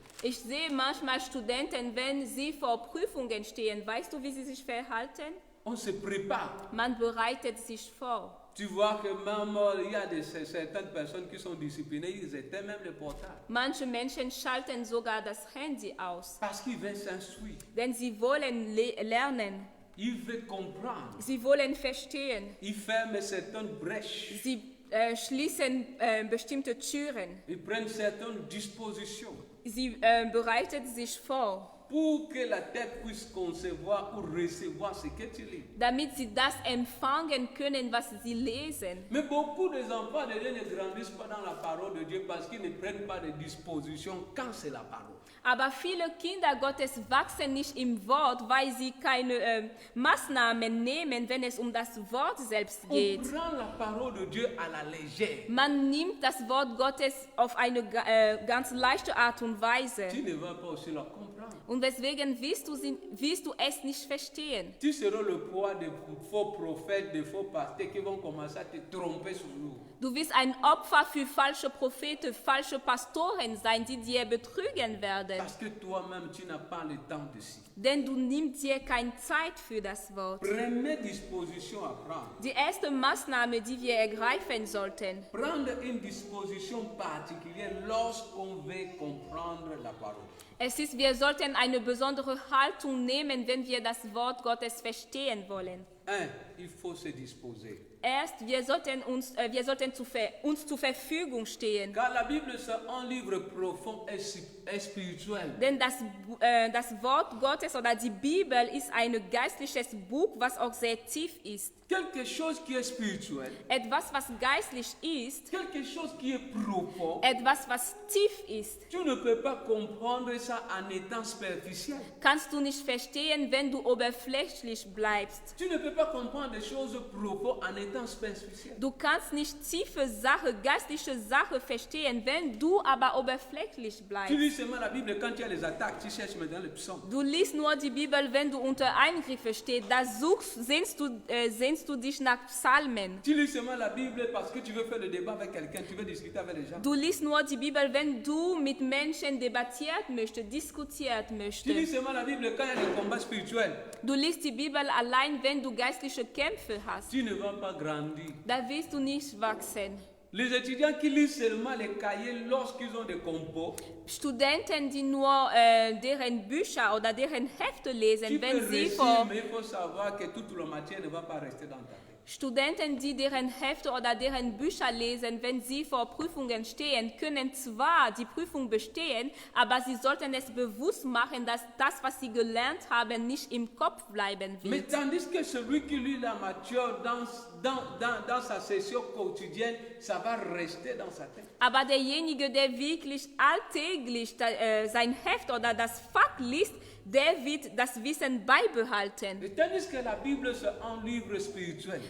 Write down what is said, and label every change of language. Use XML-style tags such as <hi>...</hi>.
<de>Ich sehe manchmal Studenten, wenn sie vor Prüfungen stehen, weißt du, wie sie sich verhalten?</de> <fr>On se prépare.</fr> <de>Man bereitet sich vor.</de> <fr>Tu vois que même il y a certaines personnes qui sont disciplinées, ils éteignent même le portable.</fr> <de>Manche Menschen schalten sogar das Handy aus,</de> <fr>Parce qu'ils veulent s'instruire.</fr> <de>denn sie wollen lernen,</de> <fr>Ils veulent comprendre.</fr> <de>sie wollen verstehen.</de> <fr>Ils ferment certaines brèches.</fr> <de>Sie schließen bestimmte Türen.</de> <fr>Ils prennent certaines dispositions</fr> <de>Sie bereiten sich vor,</de> <fr>pour que la tête puisse concevoir ou recevoir ce que tu lis.</fr> <de>damit sie das empfangen können, was sie lesen.</de> <fr>Mais beaucoup des enfants de Dieu ne grandissent pas dans la parole de Dieu parce qu'ils ne prennent pas de dispositions quand c'est la parole.</fr> <de>Aber viele Kinder Gottes wachsen nicht im Wort, weil sie keine Maßnahmen nehmen, wenn es um das Wort selbst</de> <fr>On</fr> <de>geht.</de> <fr>prend la parole de Dieu à la légère.</fr> <de>Man nimmt das Wort Gottes auf eine ganz leichte Art und Weise.</de> <fr>Tu ne vas pas aussi la comprendre.</fr> <de>Und deswegen wirst du es nicht verstehen.</de> <fr>Tu seras le poids des faux prophètes, des faux pasteurs qui vont commencer à te tromper sur nous.</fr> <de>Du wirst ein Opfer für falsche Propheten, falsche Pastoren sein, die dir betrügen werden.</de> <fr>Parce que toi-même, tu n'as pas le temps de ci.</fr> <de>Denn du nimmst dir keine Zeit für das Wort.</de> <fr>Prenez disposition à prendre.</fr> <de>Die erste Maßnahme, die wir ergreifen sollten,</de> <fr>Prendre une disposition particulière lorsqu'on veut comprendre la parole.</fr> <de>es ist, wir sollten eine besondere Haltung nehmen, wenn wir das Wort Gottes verstehen wollen.</de> <fr>Il faut se disposer.</fr> <de>Erst, wir sollten uns zur Verfügung stehen.</de> <fr>Car la Bible, c'est un livre profond et spirituel.</fr> <de>Denn das Wort Gottes oder die Bibel ist ein geistliches Buch, was auch sehr tief ist.</de> <fr>Quelque chose qui est spirituel.</fr> <de>Etwas, was geistlich ist,</de> <fr>Quelque chose qui est profond.</fr> <de>etwas, was tief ist,</de> <fr>Tu ne peux pas comprendre ça en étant superficiel.</fr> <de>kannst du nicht verstehen, wenn du oberflächlich bleibst.</de> <fr>Tu ne peux pas comprendre des choses profondes en étant superficiel.</fr> <de>Du kannst nicht tiefe Sache, geistliche Sache verstehen, wenn du aber oberflächlich</de> <fr>Tu</fr> <de>bleibst.</de> <fr>lis seulement la Bible quand tu as les attaques. Tu cherches maintenant le psaume.</fr> <de>Du liest nur die Bibel, wenn du unter Eingriffe stehst. Da sehnst du dich nach Psalmen.</de> <fr>Tu lis seulement la Bible parce que tu veux faire le débat avec quelqu'un. Tu veux discuter avec les gens.</fr> <de>Du liest nur die Bibel, wenn du mit Menschen debattiert möchtest, diskutiert</de> <fr>Tu lis</fr> <de>möchtest.</de> <fr>seulement la Bible quand il y a des combats spirituels.</fr> <de>Du liest die Bibel allein, wenn du geistliche Kämpfe hast.</de> <fr>Tu ne vas pas grandir.</fr> <de>Da wirst du nicht wachsen.</de> <fr>Les étudiants qui lisent seulement les cahiers lorsqu'ils ont des compos,</fr> <de>Studenten, die nur deren Bücher oder deren Hefte</de> <fr>tu</fr> <de>lesen,</de> <fr>peux</fr> <de>wenn sie</de> <fr>réussir,</fr> <de>vor</de> <fr>mais il faut savoir que toute la matière ne va pas rester dans ta tête.</fr> <de>Studenten, die deren Hefte oder deren Bücher lesen, wenn sie vor Prüfungen stehen, können zwar die Prüfung bestehen, aber sie sollten es bewusst machen, dass das, was sie gelernt haben, nicht im Kopf bleiben</de> <fr>Mais</fr> <de>wird.</de> <fr>tandis que celui qui lit la matière dans sa session quotidienne, ça va rester dans sa tête.</fr> <de>Aber derjenige, der wirklich alltäglich sein Heft oder das Fach liest, der wird das Wissen beibehalten.</de> <fr>Et tandis que la Bible, c'est un livre spirituel,</fr>